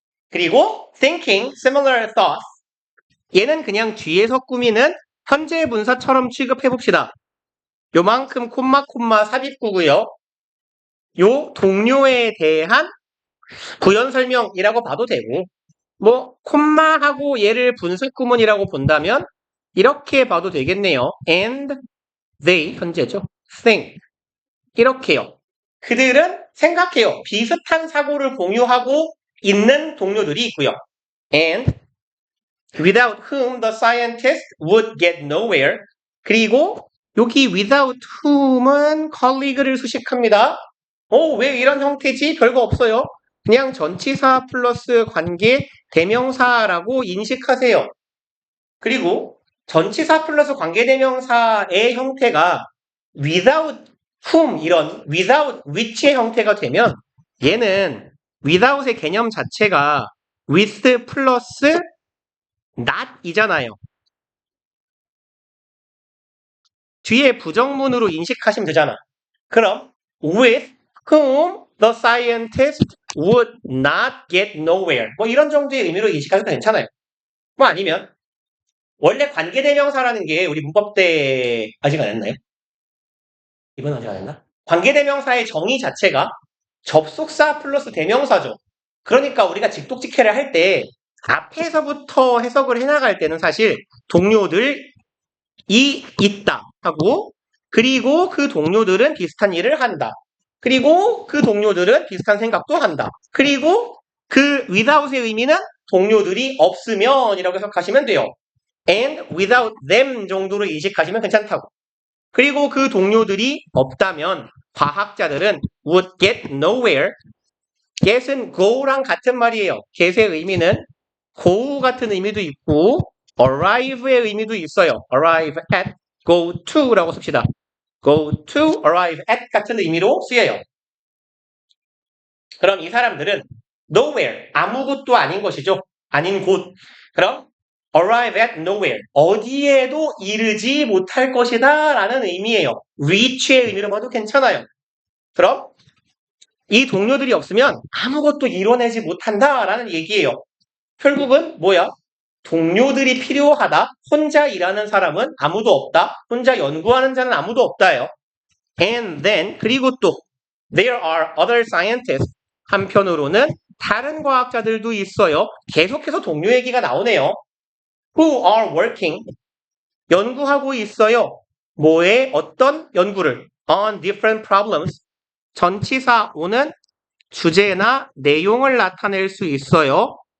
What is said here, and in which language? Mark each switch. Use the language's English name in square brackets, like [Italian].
[Korean] 그리고 [English] thinking similar thoughts. [Korean] 얘는 그냥 뒤에서 꾸미는 현재 분사처럼 취급해 봅시다. 요만큼 콤마 삽입구고요. 요 동료에 대한 부연 설명이라고 봐도 되고 뭐 콤마하고 얘를 분수 구문이라고 본다면 이렇게 봐도 되겠네요. [English] And they [Korean] 현재죠. think 이렇게요. 그들은 생각해요. 비슷한 사고를 공유하고 있는 동료들이 있고요. [English] And without whom the scientist would get nowhere. [Korean] 그리고 여기 without whom은 colleague를 수식합니다. 왜 이런 형태지? 별거 없어요. 그냥 전치사 플러스 관계 대명사라고 인식하세요. 그리고 전치사 플러스 관계 대명사의 형태가 without whom 이런 without which의 형태가 되면 얘는 without의 개념 자체가 with 플러스 not이잖아요. 뒤에 부정문으로 인식하시면 되잖아. 그럼 [English] with whom the scientist would not get nowhere. [Korean] 뭐 이런 정도의 의미로 인식하셔도 괜찮아요. 뭐 아니면 원래 관계대명사라는 게 우리 문법 때 아직 안 했나요? 이번 아직 안 했나? 관계대명사의 정의 자체가 접속사 플러스 대명사죠. 그러니까 우리가 직독직해를 할 때 앞에서부터 해석을 해나갈 때는 사실 동료들이 있다 하고 그리고 그 동료들은 비슷한 일을 한다. 그리고 그 동료들은 비슷한 생각도 한다. 그리고 그 without의 의미는 동료들이 없으면 이라고 해석하시면 돼요. [English] and without them [Korean] 정도로 인식하시면 괜찮다고. 그리고 그 동료들이 없다면 과학자들은 [English] would get nowhere. [Korean] get은 go랑 같은 말이에요. get의 의미는 go 같은 의미도 있고 arrive의 의미도 있어요. arrive at, go to라고 씁시다. go to, arrive at 같은 의미로 쓰여요. 그럼 이 사람들은 nowhere, 아무것도 아닌 것이죠. 아닌 곳. 그럼 [English] arrive at nowhere. [Korean] 어디에도 이르지 못할 것이다 라는 의미예요. reach의 의미로 봐도 괜찮아요. 그럼 이 동료들이 없으면 아무것도 이뤄내지 못한다라는 얘기예요. 결국은 뭐야? 동료들이 필요하다. 혼자 일하는 사람은 아무도 없다. 혼자 연구하는 자는 아무도 없다예요. [English] And then [Korean] 그리고 또 [English] there are other scientists. [Korean] 한편으로는 다른 과학자들도 있어요. 계속해서 동료 얘기가 나오네요. [English] Who are working. [Korean] 연구하고 있어요. 뭐에 어떤 연구를 [English] on different problems. [Korean] 전치사 오는 주제나 내용을 나타낼 수 있어요.